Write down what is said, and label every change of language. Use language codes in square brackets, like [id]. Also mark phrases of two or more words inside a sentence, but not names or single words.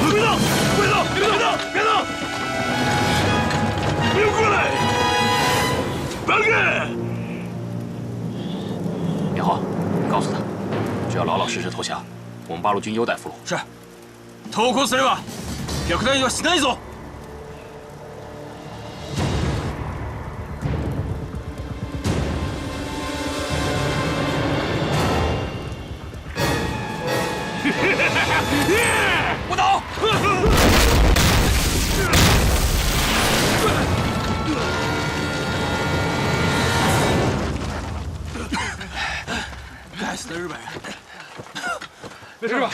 [zh] 动！别动！别动！别动！不要过来！放开！明浩，告诉他，只要老老实实投降，我们八路军优待俘虏。是。 [ja] 投降すれば、虐待はしないぞ。 [zh] 不倒！该死的日本人！